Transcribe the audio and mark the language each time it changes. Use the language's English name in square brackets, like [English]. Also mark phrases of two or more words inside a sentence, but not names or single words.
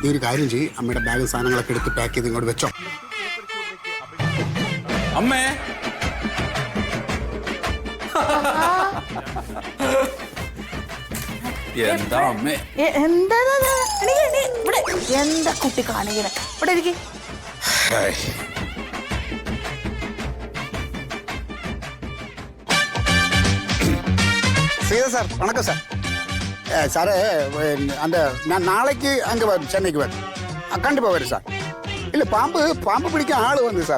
[Malayalam] നീ ഒരു കാര്യം ചെയ്യ്, അമ്മയുടെ ബാഗും സാധനങ്ങളൊക്കെ എടുത്ത് പാക്ക് ചെയ്ത് ഇങ്ങോട്ട് വെച്ചോ. അമ്മേ, എന്താ അമ്മേ? എന്താ ഇവിടെ എന്താ കുട്ടി കാണിക്കണേ? ഇവിടെ ഇരിക്കും. [Tamil] சீதா சார், வணக்கம் சார். சார் அந்த நான் நாளைக்கு அங்கே வரும், சென்னைக்கு வரும். கண்டிப்பாக வரும் சார். இல்லை, பாம்பு பிடிக்க ஆள் வந்து சார்.